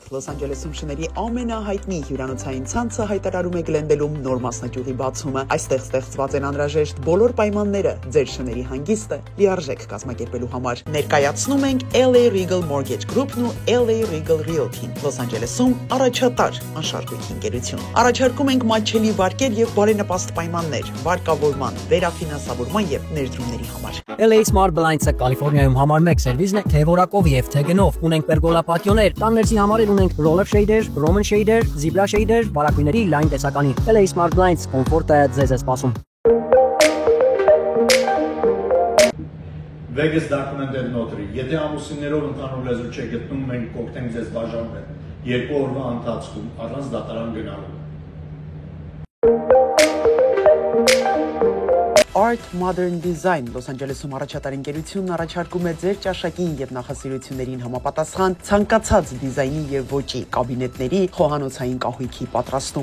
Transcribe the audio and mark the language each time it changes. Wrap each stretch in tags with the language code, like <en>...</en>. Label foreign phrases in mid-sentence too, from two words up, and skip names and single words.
<hy>Լոս Անջելեսում շների ամենահայտնի հյուրանոցային ցանցը հայտարարում է Գլենդելում նոր մասնաճյուղի բացումը։ Այստեղ ստեղծված են անհրաժեշտ բոլոր պայմանները ձեր շների հանգիստը լիարժեք կազմակերպել համար ներկայացնում ենք LA Regal Mortgage Group-ն ու LA Regal Realty-ն Լոս Անջելեսում առաջատար անշարժույթի ընկերություն։ Առաջարկում ենք մատչելի վարկեր եւ բարենպաստ պայմաններ վարկավորման, վերաֆինանսավորման եւ ներդրումների համար։ LA Smart Blinds-ը Կալիֆոռնիայում համար 1 սերվիսն է թե որակով եւ թե գնով։ Ունենք պերգոլա պատիոներ, տաններսի համարել ունենք</hy> <en>roller shader, Roman shader, zebra shader,</en> <hy>բարակույների լայն տեսականի։ LA Smart Blinds կոմֆորտը ձեզ է սպասում։ Vegas documented notary. Եթե ամուսիններով ընդհանուր լեզու չեք գտնում, մենք կօգնենք ձեզ բաժանվել 2 օրվա ընթացքում առանց դատարան գնալու։ Art Modern Design Լոս Անջելեսում առաջատար ընկերությունն առաջարկում է ձեր ճաշակին եւ նախասիրություններին համապատասխան ցանկացած դիզայնի եւ ոճի կաբինետների, խոհանոցային կահույքի պատրաստում։</hy>